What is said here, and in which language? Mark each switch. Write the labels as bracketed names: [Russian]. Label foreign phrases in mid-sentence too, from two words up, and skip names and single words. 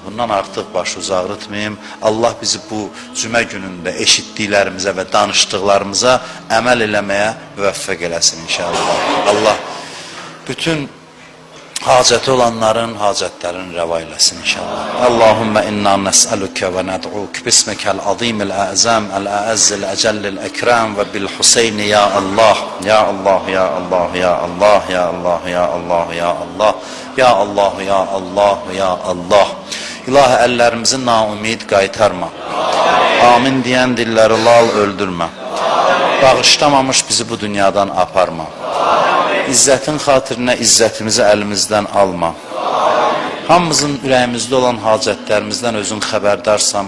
[Azerbaijani] Bundan artıq başı uzaqrıtmayım. Allah bizi bu cümə günündə eşitdiklərimizə və danışdıqlarımıza əməl eləməyə müvəffəq eləsin inşallah. Allah bütün hacəti olanların hacətlərini rəva eləsin inşallah. [Arabic] اللهم إنا نسألك وندعوك باسمك العظيم الأعظم الأعز الأجل الأكرم وبالحسين يا الله، يا الله، يا الله، يا الله، يا الله، يا الله، يا الله، يا الله، يا الله، يا الله. [Azerbaijani] İlahi, əllərimizi naumid qaytarma. Amin deyən dilləri lal öldürmə. Bağışlamamış bizi bu dünyadan aparma. İzzətin xatirinə izzətimizi əlimizdən alma. Hamımızın ürəyimizdə olan hacətlərimizdən özün xəbərdarsan.